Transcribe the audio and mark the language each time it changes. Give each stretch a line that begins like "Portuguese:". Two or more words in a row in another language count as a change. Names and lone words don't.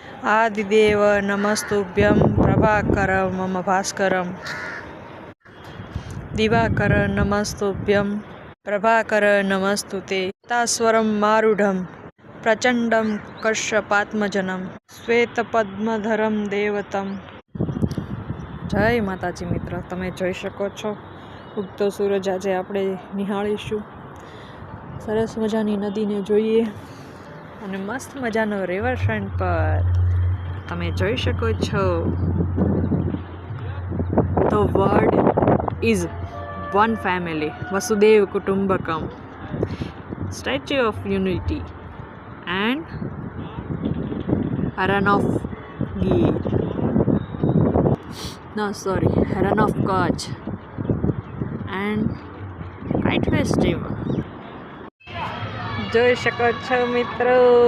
Sanskrit: आदिदेव नमस्तुभ्यं प्रभाकर मम भास्करं दिवाकर नमस्तुभ्यं प्रभाकर नमस्तुते तास्वरं मारूढ़ं प्रचंडं कश्यपात्मजनं श्वेतपद्मधरं देवतं।
Gujarati: જય માતાજી મિત્ર, તમે જોઈ શકો છો ઉગતો સૂરજ આજે આપણે નિહાળીશું। સરસ મજાની નદીને જોઈએ અને મસ્ત મજાનો રિવર ફ્રન્ટ પર તમે જોઈ શકો છો
English: The world is one family
Sanskrit: वसुधैव कुटुम्बकम्,
English: Statue of Unity and Rann of Gir, Rann of Kutch and Kite Festival
Gujarati: જોઈ શકો છો મિત્રો।